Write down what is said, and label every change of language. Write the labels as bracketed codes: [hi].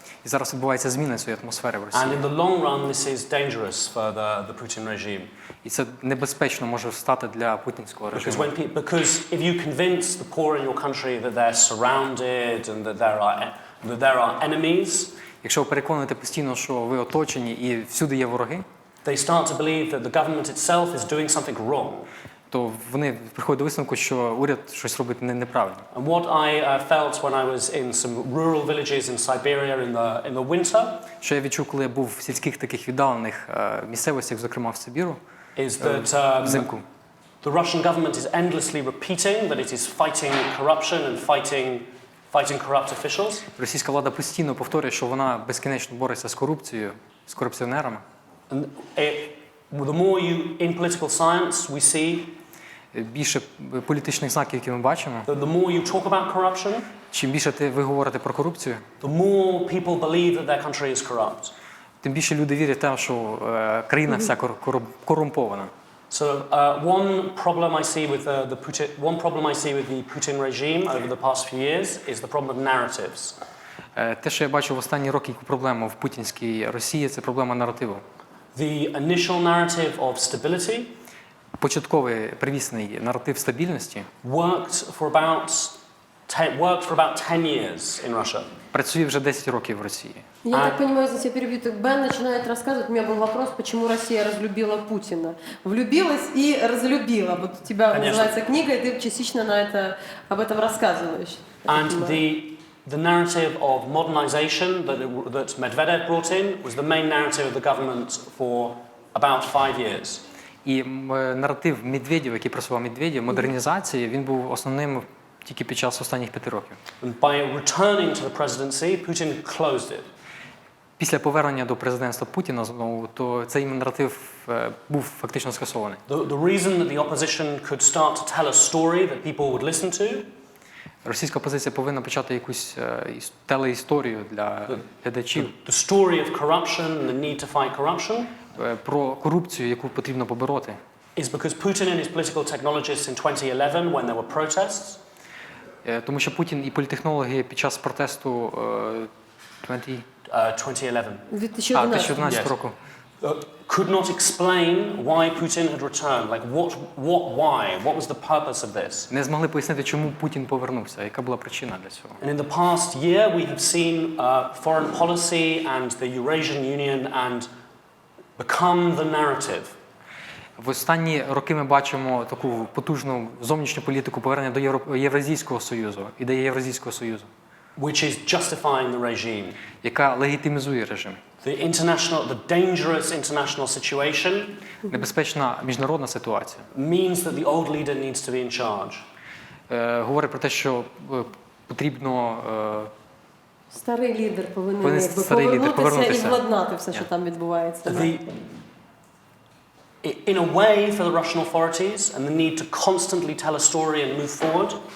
[uk] І зараз відбувається зміна цієї атмосфери в Росії. [en] And in the long run, this is dangerous for the Putin regime. [uk] І це небезпечно може стати для путінського режиму. [en] Because if you convince the poor in your country that they're surrounded and that there are enemies, [uk] Якщо ви переконуєте постійно, що ви оточені і всюди є вороги, [en] they start to believe that the government itself is doing something wrong. [uk] то вони приходять до висновку, що уряд щось робить неправильно. [en] And what I felt when I was in some rural villages in Siberia in the winter, [uk] Що я відчув, коли я був в сільських таких віддалених місцевостях, зокрема в Сибіру, [en] is that [uk] взимку. [en] the Russian government is endlessly repeating that it is fighting corruption and fighting corrupt officials. [uk] Російська влада постійно повторює, що вона безкінечно бореться з корупцією, з корупціонерами. [en] And the more in political science we see, [uk] Більше політичних знаків, які ми бачимо, [en] the more you talk about corruption, [uk] чим більше ви говорите про корупцію, [en] the more people believe that their country is corrupt. [uk] тим більше люди вірять в те, що країна вся корумпована. [en] So one problem I see with the Putin regime over the past few years is the problem of narratives. [uk] Те, що я бачу в останні роки, яку проблему в путінській Росії, це проблема наративу. [en] The initial narrative of stability [uk] Початковий привісний наратив стабільності [en] worked for about 10 years in Russia. [uk] працює вже 10 років в Росії. [ru] Я так понимаю, здесь я перебью. Так Бен начинает рассказывать. У меня был вопрос, почему Россия разлюбила Путина. Влюбилась и разлюбила. Вот у тебя называется книга, и ты частично об этом рассказываешь. [en] And the narrative of modernization that Medvedev brought in was the main narrative of the government for about 5 years. [uk] І наратив Медведєва, який просував Медведєв, модернізації, він був основним тільки під час останніх 5 років. [en] And by returning to the presidency, Putin closed it. [uk] Після повернення до президентства Путіна знову, то цей наратив був фактично скасований. [en] The reason that the opposition could start to tell a story that people would listen to, [uk] Російська опозиція повинна почати якусь телеісторію для глядачів [en] the story of corruption and the need to fight corruption, [uk] про корупцію, яку потрібно побороти. [en] is because Putin and his political technologists in 2011, when there were protests, [uk] Тому що Путін і політехнологи під час протесту [en] 2011, [uk] 2011 року [en] could not explain why Putin had returned. Like why? What was the purpose of this? [uk] не змогли пояснити, чому Путін повернувся, яка була причина для цього. [en] And in the past year, we have seen foreign policy and the Eurasian Union and become the narrative. [uk] В останні роки ми бачимо таку потужну зовнішню політику повернення до Євразійського Союзу, ідеї Євразійського Союзу, [en] Which is justifying the regime. [uk] яка легітимізує режим. [en] The dangerous international situation [uk] Небезпечна міжнародна ситуація [en] means that the old leader needs to be in charge. [uk] говорить про те, що потрібно Старий лідер повинен повернутися і владнати все, що там відбувається. [en] In a way, for the Russian authorities and the need to constantly tell a story and move forward,